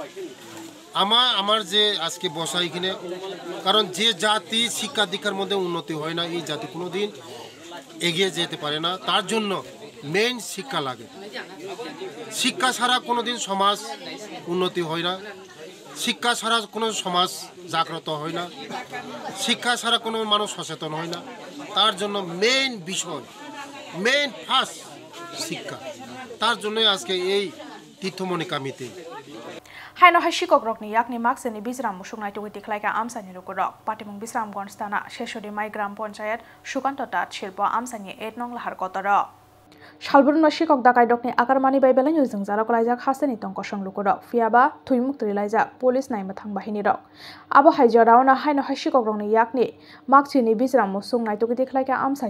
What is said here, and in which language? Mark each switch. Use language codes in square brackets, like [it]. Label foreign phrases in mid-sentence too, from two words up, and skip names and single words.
[bn] আমার যে আজকে বসা এখানে কারণ যে জাতি শিক্ষা দীক্ষার মধ্যে উন্নতি হয় না এই জাতি কোনোদিন এগিয়ে যেতে পারে না তার জন্য মেইন শিক্ষা লাগে শিক্ষা ছাড়া কোনোদিন সমাজ উন্নতি হয় না শিক্ষা ছাড়া কোনো সমাজ জাগ্রত হয় না শিক্ষা ছাড়া কোনো মানুষ সচেতন হয় না তার জন্য মেইন বিষয় [en] main first [bn] শিক্ষা তার জন্যই আজকে এই তীর্থমণি কামিতে [trp] Haino hashikok rokni yakni makseni Bijram musuknai tugi tiklaika amsani rukurok patimung Bijramganj Thana Sheshori Mai Gram Panchayat Sukanto [bn] তাঁত শিল্প [trp] amsani 8 nong lahar kotoro Shalburun shikok dakai dokni akarmani bai belai yujung jara kolaijak haseni tongko songlukuro fiaba thuimukti laijak police nai mathang bahini rok abo haijarauna haino hashikok rokni yakni makchini Bijram musuknai tugi tiklaika amsani